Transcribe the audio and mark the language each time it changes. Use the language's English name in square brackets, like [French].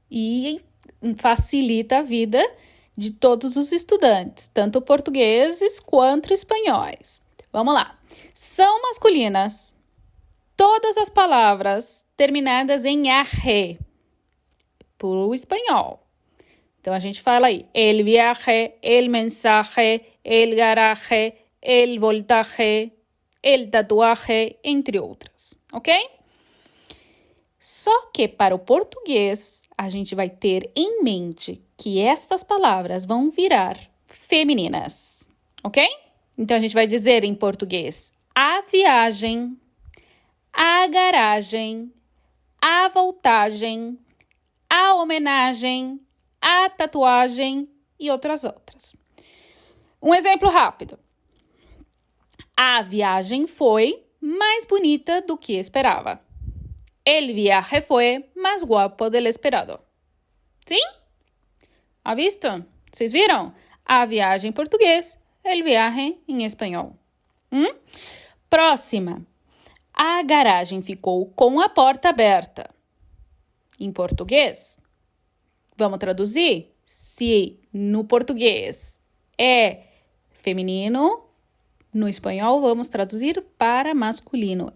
[Portuguese] E facilita a vida de todos os estudantes, tanto portugueses quanto espanhóis. Vamos lá. São masculinas todas as palavras terminadas em arre para o espanhol. Então a gente fala aí, el viaje, el mensaje, el garaje, el voltaje, el tatuaje, entre outras, ok? Só que para o português, a gente vai ter em mente que estas palavras vão virar femininas, ok? Então a gente vai dizer em português a viagem, a garagem, a voltagem, a homenagem, a tatuagem e outras. Um exemplo rápido. A viagem foi mais bonita do que esperava. [Spanish] El viaje fue más guapo del esperado. [Portuguese] Sim? [Spanish] Ha visto? [Portuguese] Vocês viram? A viagem em português, el viaje em espanhol. Próxima. A garagem ficou com a porta aberta. Em português, vamos traduzir? Se no português é feminino, no espanhol vamos traduzir para masculino.